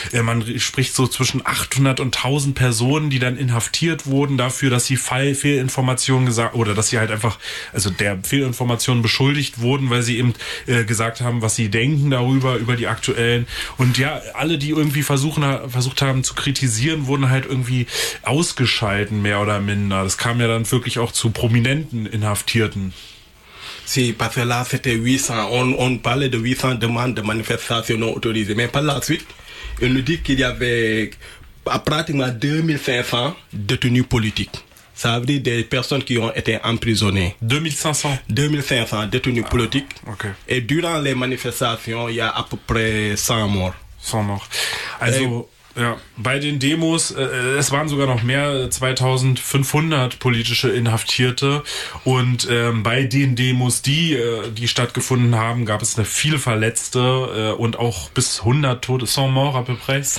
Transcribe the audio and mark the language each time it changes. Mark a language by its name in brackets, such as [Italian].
[German] Man spricht so zwischen 800 und 1000 Personen, die dann inhaftiert wurden dafür, dass sie Fehlinformationen gesagt oder dass sie halt einfach, also der Fehlinformationen beschuldigt wurden, weil sie eben gesagt haben, was sie denken darüber, über die aktuellen. Und ja, alle, die irgendwie versucht haben zu kritisieren, wurden halt irgendwie ausgeschalten, mehr oder minder. Das kam ja dann wirklich auch zu prominenten Inhaftierten. [French] Si, parce que là, c'était 800. On parlait de 800 demandes de manifestation non autorisée. Mais par la suite, on nous dit qu'il y avait à pratiquement 2500 détenus politiques. Ça veut dire des personnes qui ont été emprisonnées. 2500 détenus politiques. Okay. Et durant les manifestations, il y a à peu près 100 morts. 100 morts. [German] Ja, bei den Demos, es waren sogar noch mehr, 2500 politische Inhaftierte und bei den Demos, die stattgefunden haben, gab es eine viel Verletzte und auch bis 100 Tote, [French] 100 morts à peu près.